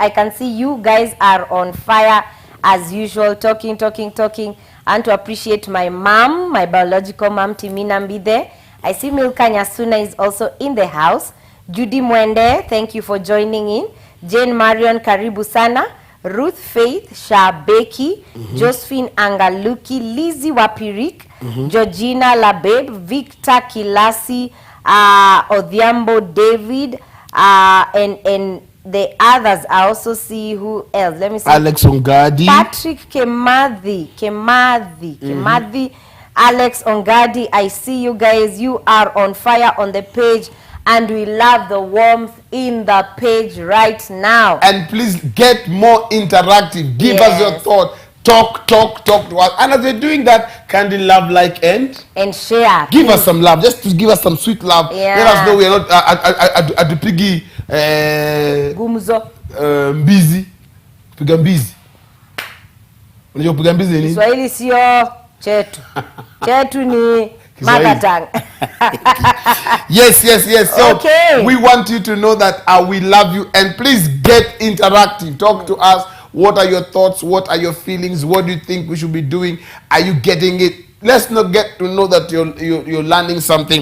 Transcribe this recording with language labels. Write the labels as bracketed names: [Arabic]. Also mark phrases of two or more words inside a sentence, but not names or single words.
[English] I can see you guys are on fire as usual, talking. And to appreciate my mom, my biological mom, Timina Mbide. I see Milka Nyasuna is also in the house. Judy Mwende, thank you for joining in. Jane Marion, [Swahili] karibu sana. [English] Ruth Faith Shabeki, Josephine Angaluki, Lizzie Wapirik, Georgina Labeb, Victor Kilasi, Odhiambo David, and the others. I also see who else. Let me see. Alex Ongadi. Patrick Kemadhi, Alex Ongadi. I see you guys. You are on fire on the page, and we love the warmth in the page right now. And please get more interactive. Give us your Yes. thought. Talk to us. And as we're doing that, kindly love, like, and share. give please. us some love. Just to give us some sweet love. Yeah. Let us know we are not at the piggy Gumzo. [Swahili] busy. Piga busy. Unajua piga busy ni? Kiswahili sio chetu. Chetu ni [English] mother tongue. Yes. So Okay. we want you to know that we love you, and please get interactive. Talk to us. What are your thoughts? What are your feelings? What do you think we should be doing? Are you getting it? Let's not get to know that you're learning something.